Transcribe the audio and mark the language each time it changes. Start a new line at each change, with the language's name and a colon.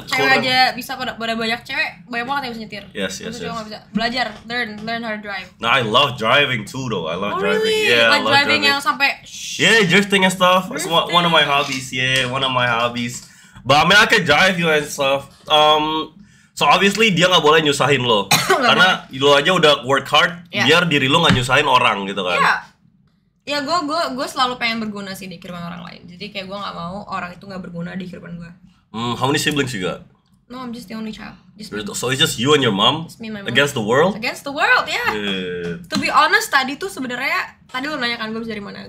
Indonesian: Cewek aja bisa, pada banyak cewek, banyak banget yang bisa nyetir.
English: Yes.
Indonesian: Cowok gak bisa. Belajar,
English: learn how to drive. No, I love driving too though. I love driving. Really? Yeah, like I love
Indonesian: driving yang sampai
English: drifting and stuff. It's one of my hobbies. Yeah, one of my hobbies. But I mean I can drive you and stuff. So obviously
Indonesian: dia nggak boleh nyusahin lo. Karena lo aja udah
English: work hard,
Indonesian: biar diri lo nggak nyusahin orang gitu kan. Ya gue selalu pengen berguna sih di kehidupan orang lain. Jadi kayak gue nggak mau orang itu nggak berguna di kehidupan gue.
English: How many siblings you got? No, I'm just the only child. So it's just you and your mom? Just me and my mom. Against the world? Against the world, yeah. To be honest,
Indonesian: tadi lo nanya kan gue bisa dari mana?